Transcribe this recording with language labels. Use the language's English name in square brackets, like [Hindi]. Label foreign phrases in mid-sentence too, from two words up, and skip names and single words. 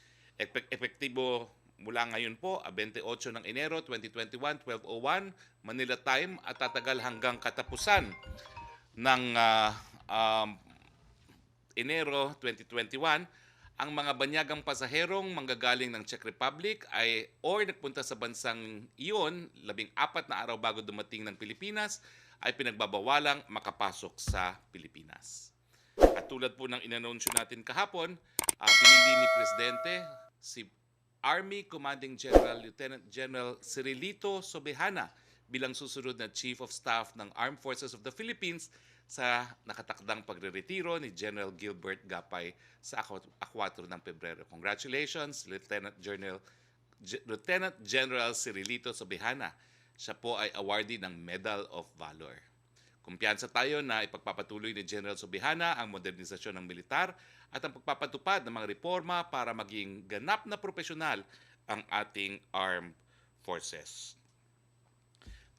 [Filipino] Epektibo mula ngayon po, 28 ng Enero 2021, 12:01 [English] Manila time [Filipino] at tatagal hanggang katapusan ng Enero 2021, ang mga banyagang pasaherong manggagaling ng Czech Republic ay or nagpunta sa bansang iyon 14 na araw bago dumating ng Pilipinas ay pinagbabawalang makapasok sa Pilipinas. At tulad po ng inanonsyo natin kahapon, pinili ni Presidente si Army Commanding General Lieutenant General Cirilito Sobejana bilang susunod na [English] Chief of Staff [Filipino] ng Armed Forces of the Philippines sa nakatakdang pagreretiro ni General Gilbert Gapay sa 4 ng Pebrero. [English] Congratulations, Lieutenant General Cirilito Sobejana. [Filipino] Siya po ay awardee ng Medal of Valor. Kumpiyansa tayo na ipagpapatuloy ni General Sobejana ang modernisasyon ng militar at ang pagpapatupad ng mga reforma para maging ganap na profesional ang ating [English] armed forces.